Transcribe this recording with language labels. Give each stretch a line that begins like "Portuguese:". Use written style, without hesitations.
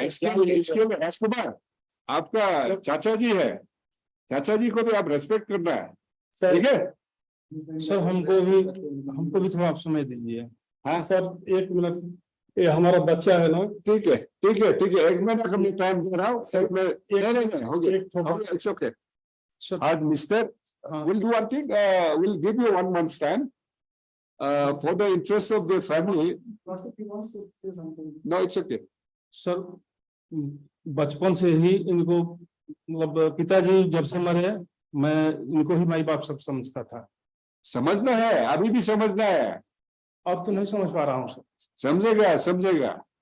Hindi: इसके लिए राजकुमार आपका चाचा जी है, चाचा जी को भी आप रेस्पेक्ट करना है, सर ठीक है? सर हमको भी थोड़ा आप समय दीजिए। हाँ सर एक मिनट, ये हमारा बच्चा है ना, ठीक है ठीक है ठीक है, एक मिनट का मैं टाइम दे रहा हूँ सर, मैं नहीं हो गया, एक थोड़ा
English: It's okay.
Hindi: Sir
English: Mister will do one thing, will give you 1 month's time for the interest of the family. No, it's okay.
Hindi: Sir बचपन से ही इनको मतलब पिताजी जब से मरे मैं इनको ही माई बाप सब समझता था। समझना है, अभी भी समझना है, अब तो नहीं समझ पा रहा हूँ सर। समझेगा समझेगा।